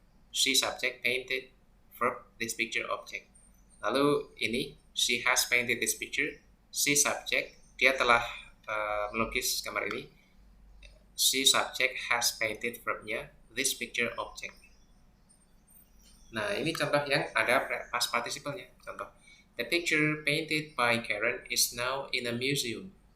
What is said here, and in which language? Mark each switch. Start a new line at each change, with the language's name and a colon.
English: She subject painted verb this picture object.
Indonesian: Lalu ini
English: she has painted this picture.
Indonesian: She subject dia telah melukis gambar ini.
English: She subject has painted verbnya this picture object.
Indonesian: Nah, ini contoh yang ada past participle-nya. Contoh.
English: The picture painted by Karen is now in a museum.